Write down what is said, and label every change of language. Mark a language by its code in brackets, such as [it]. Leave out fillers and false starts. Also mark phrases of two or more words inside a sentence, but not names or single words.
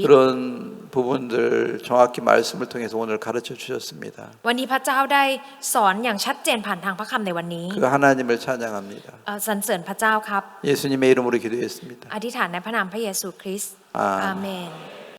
[ko] 그런 부분들 정확히 말씀을 통해서 오늘 가르쳐 주셨습니다. [th] วันนี้พระเจ้าได้สอนอย่างชัดเจนผ่านทางพระคำในวันนี้ [ko] 그 하나님을 찬양합니다. [th] สรรเสริญพระเจ้าครับ [ko] 예수님의 이름으로 기도했습니다. [th] อธิษฐานในพระนามพระเยซูคริสต์ [ko] 아멘. [th] อาเมน